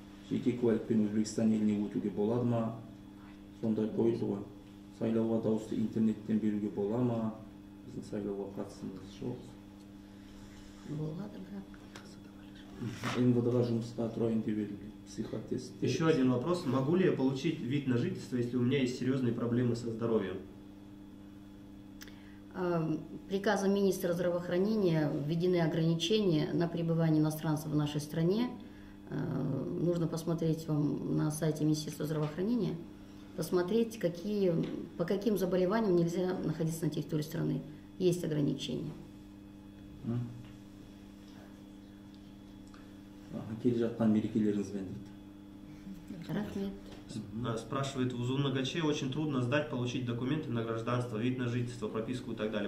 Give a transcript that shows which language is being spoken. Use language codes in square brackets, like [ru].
[kk] Жеке куәлікпен Өзбекстан еліне өтуге болады ма? Сондай қойылды ғой. Сайлауға дауысты интернеттен беруге бола ма? Біздің сайлауға қатысымыз жоқ. Болады, бірақ. МВД-ға жұмысқа тұрайын деп едім. Психотест. [ru] Еще один вопрос. Могу ли я получить вид на жительство, если у меня есть серьезные проблемы со здоровьем? Приказом министра здравоохранения введены ограничения на пребывание иностранцев в нашей стране. Нужно посмотреть вам на сайте Министерства здравоохранения, посмотреть, по каким заболеваниям нельзя находиться на территории страны. Есть ограничения. [kk] Келе жатқан мерекелеріңізбен дейді. Рахмет. [ru] Спрашивает, в Узунагаче очень трудно сдать, получить документы на гражданство, вид на жительство, прописку и так далее.